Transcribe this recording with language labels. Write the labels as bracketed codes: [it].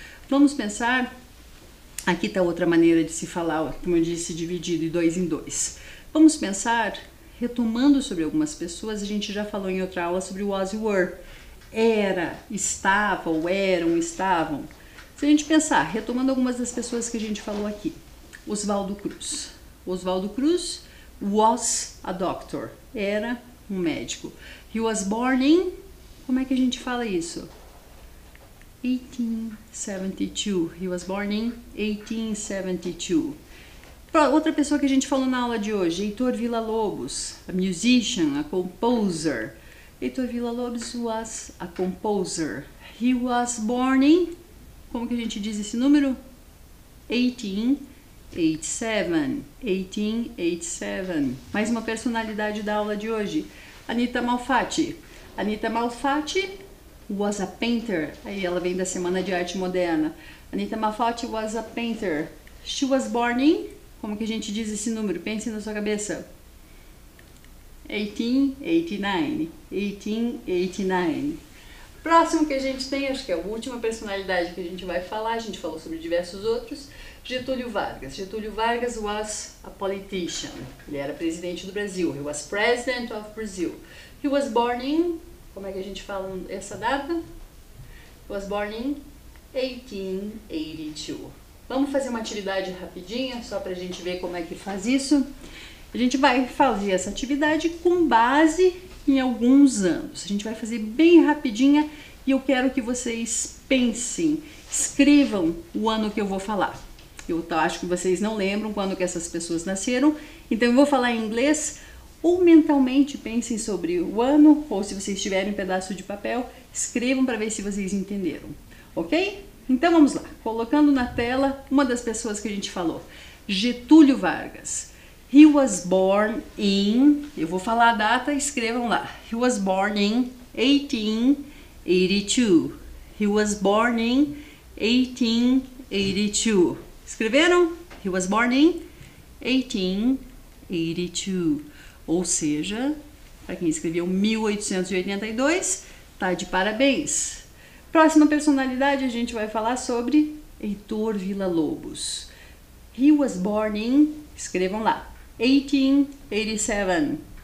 [pt] Vamos pensar, aqui está outra maneira de se falar, como eu disse, dividido de 2 em 2. Vamos pensar, retomando sobre algumas pessoas, a gente já falou em outra aula sobre o was e were. Era, estava, ou eram, estavam. Se a gente pensar, retomando algumas das pessoas que a gente falou aqui, Oswaldo Cruz. [en] Oswaldo Cruz was a doctor, [pt] era um médico. [en] He was born in, [pt] como é que a gente fala isso? [en] 1872. He was born in 1872. [pt] Outra pessoa que a gente falou na aula de hoje, Heitor Villa-Lobos, [en] a musician, a composer. Heitor Villa-Lobos was a composer. He was born in, [pt] como que a gente diz esse número? [en] 1887. 1887. [pt] Mais uma personalidade da aula de hoje, Anita Malfatti. [en] Anita Malfatti was a painter. [pt] Aí ela vem da Semana de Arte Moderna. [en] Anita Malfatti was a painter. She was born in, [pt] como que a gente diz esse número? Pense na sua cabeça. [en] 1889. 1889. [pt] Próximo que a gente tem, acho que é a última personalidade que a gente vai falar, a gente falou sobre diversos outros, Getúlio Vargas. [en] Getúlio Vargas was a politician. [pt] Ele era presidente do Brasil. [en] He was president of Brazil. He was born in, como é que a gente fala essa data? He was born in 1882. [pt] Vamos fazer uma atividade rapidinha, só para a gente ver como é que faz isso. A gente vai fazer essa atividade com base em alguns anos. A gente vai fazer bem rapidinha e eu quero que vocês pensem, escrevam o ano que eu vou falar. Eu acho que vocês não lembram quando que essas pessoas nasceram, então eu vou falar em inglês, ou mentalmente pensem sobre o ano, ou se vocês tiverem um pedaço de papel, escrevam para ver se vocês entenderam, ok? Então vamos lá, colocando na tela uma das pessoas que a gente falou, Getúlio Vargas. [en] He was born in, [pt] eu vou falar a data, escrevam lá. [en] He was born in 1882. He was born in 1882. [pt] Escreveram? [en] He was born in 1882. [pt] Ou seja, para quem escreveu 1882, tá de parabéns. Próxima personalidade, a gente vai falar sobre Heitor Villa-Lobos. [en] He was born in, [pt] escrevam lá, [en] 1887.